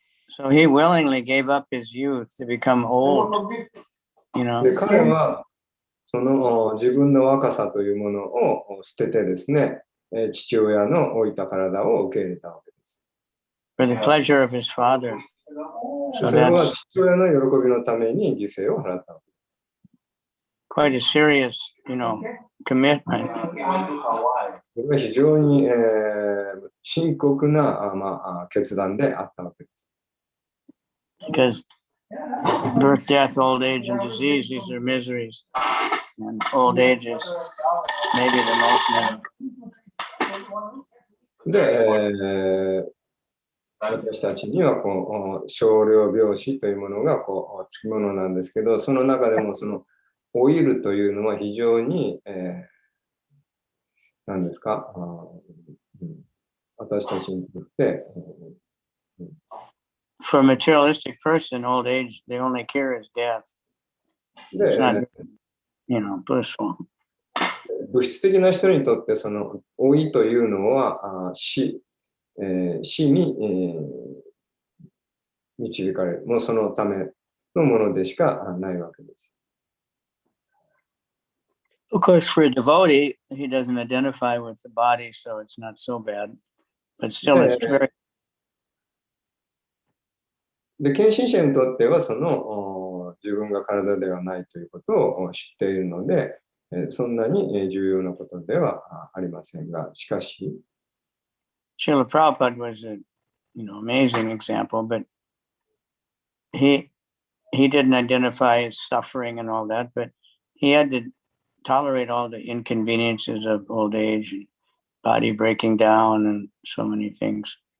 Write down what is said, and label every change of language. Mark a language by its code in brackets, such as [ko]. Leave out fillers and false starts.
[en] So he willingly gave up his youth to become old. [ja] で、彼はその自分の若さというものを捨ててですね、父親の置いた体を受け入れたわけです。 [en] For the pleasure of his father. [ja] それは父親の喜びのために犠牲を払ったわけです。 [en] Quite a serious, commitment. [ja] それは非常に、深刻な、決断であったわけです。 [en] Because birth, death, old age, and disease, these are miseries. And old age is maybe the most miserable. [ja] で、私たちには少量病死というものがつきものなんですけど、その中でもその老いるというのは非常に、何ですか、私たちにとって、 [en] For a materialistic person, old age, the only cure is death. It's not, blissful. [ja] 物質的な人にとってその老いというのは死に、導かれる。もうそのためのものでしかないわけです。 [en] Of course, for a devotee, he doesn't identify with the body, so it's not so bad. But still, it's very... [ja] で、献身者にとってはその自分が体ではないということを知っているので、そんなに重要なことではありませんが、しかし、 [en] Srila Prabhupada was an amazing example, but he didn't identify as suffering and all that, but he had to tolerate all the inconveniences of old age and body breaking down and so many things.